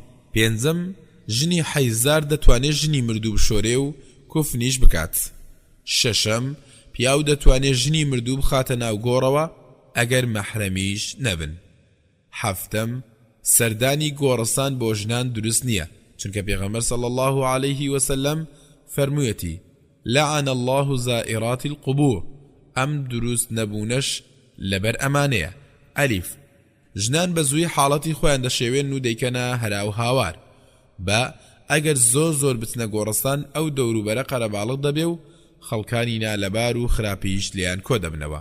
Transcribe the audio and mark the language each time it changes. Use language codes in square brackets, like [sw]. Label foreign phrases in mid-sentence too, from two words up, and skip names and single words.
[ckb] پێنجەم ژنی حەیزار دەتوانێت ژنی مردوو بشۆرێ و کوفنیش بکات. شەشەم پیاو دەتوانێت ژنی مردوو بخاتە ناو گۆڕەوە ئەگەر مەحرەمیش نەبن. حەفتەم سەردانی گۆڕستان بۆ ژنان دروست نییە، چونکە پێغەمبەر [ar] صلی الله عليه وسلم [ckb] فەرموویەتی [ar] لعن الله زائرات القبور، [ckb] ئەم دروست نەبوونەش لەبەر ئەمانەیە. ئەلیف ژنان بە زووی حاڵەتی خۆیان دەشێوێن و دەیکەنە هەراو هاوار، بە ئەگەر زۆر بچنە گۆڕستان ئەو دەوروبەرە قەرەباڵغ دەبێ و خەڵکانی نالەبار و خراپیش لیان کۆ دەبنەوە.